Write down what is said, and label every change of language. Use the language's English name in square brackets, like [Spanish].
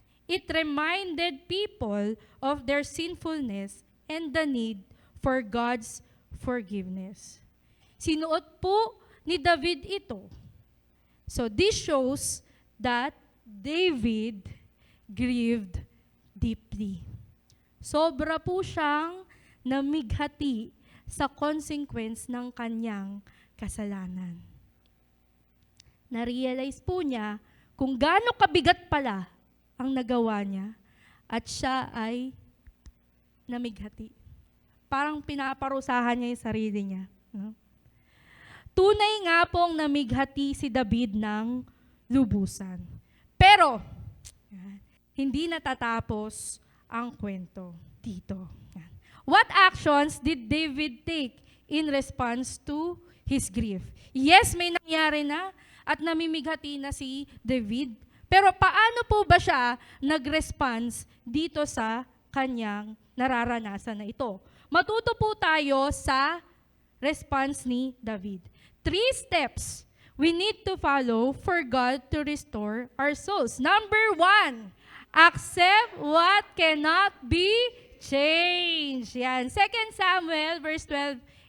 [English] It reminded people of their sinfulness and the need for God's forgiveness. [Filipino] Sinuot po ni David ito. [English] So this shows that David grieved deeply. [Filipino] Sobra po siyang namighati sa consequence ng kanyang kasalanan. Na-realize po niya kung gaano kabigat pala ang nagawa niya at siya ay namighati. Parang pinaparusahan niya yung sarili niya. Tunay nga pong namighati si David ng lubusan. Pero, hindi natatapos ang kwento dito. Yan. [English] What actions did David take in response to his grief? [Filipino] Yes, may nangyari na at namimighati na si David. Pero paano po ba siya nag-response dito sa kanyang nararanasan na ito? Matuto po tayo sa response ni David. [English] 3 steps we need to follow for God to restore our souls. Number 1, accept what cannot be changed. [Filipino] Yan. 2 Samuel verse 12:18.